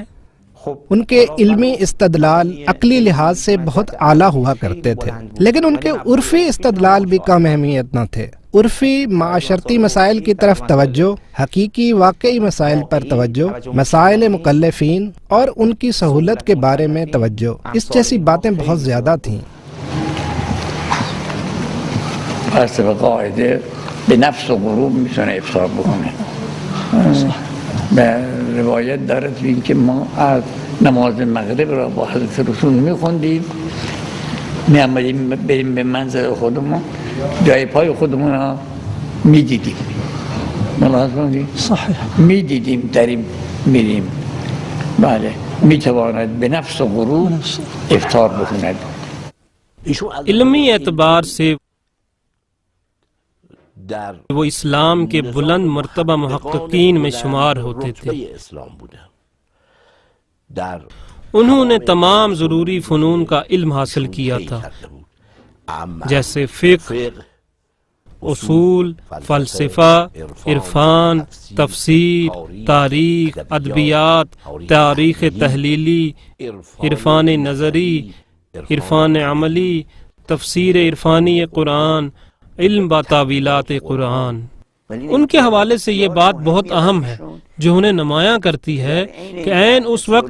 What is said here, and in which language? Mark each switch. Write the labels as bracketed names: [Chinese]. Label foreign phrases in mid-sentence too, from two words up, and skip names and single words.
[Urdu] ان کے علمی استدلال عقلی لحاظ سے بہت اعلیٰ ہوا کرتے تھے، لیکن ان کے عرفی استدلال بھی کم اہمیت نہ تھے۔ عرفی معاشرتی مسائل کی طرف توجہ، حقیقی واقعی مسائل پر توجہ، مسائل مکلفین اور ان کی سہولت کے بارے میں توجہ، اس جیسی باتیں بہت زیادہ تھیں۔ [Persian] پس به قاعده به نفس و غروب میتونه افطار بکنه. به روایت داره تو این که ما از نماز مغرب را با حضرت رسول میخوندیم، میامدیم بریم به منزل خودمون، جای پای خودمون را میدیدیم، ملاحظ کنید؟ صحیح، میدیدیم داریم میریم. بله، میتواند به نفس و غروب افطار بکند. [Urdu] علمی اعتبار سے وہ اسلام کے بلند مرتبہ محققین میں شمار ہوتے تھے۔ انہوں نے تمام ضروری فنون کا علم حاصل کیا تھا، جیسے فقہ، اصول، فلسفہ، عرفان، تفسیر، تاریخ، ادبیات، تاریخ تحلیلی، عرفان نظری، عرفان عملی، تفسیر عرفانی قرآن، علم با تعویلات قرآن۔ ان کے حوالے سے یہ بات بہت اہم ہے جو انہیں نمایاں کرتی ہے کہ عین اس وقت